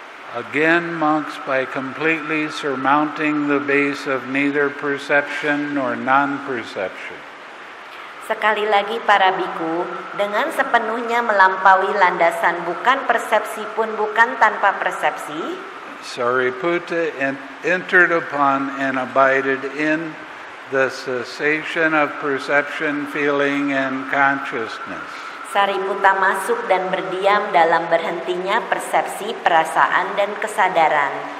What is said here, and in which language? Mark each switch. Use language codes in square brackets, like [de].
[en] Again, monks, by completely surmounting the base of neither perception nor non-perception. [id] Sekali lagi para biku, dengan sepenuhnya melampaui landasan bukan persepsi pun bukan tanpa persepsi, [en] Sariputta entered upon and abided in the cessation of perception, feeling, and consciousness. [id] Sariputta masuk dan berdiam dalam berhentinya persepsi, perasaan, dan kesadaran.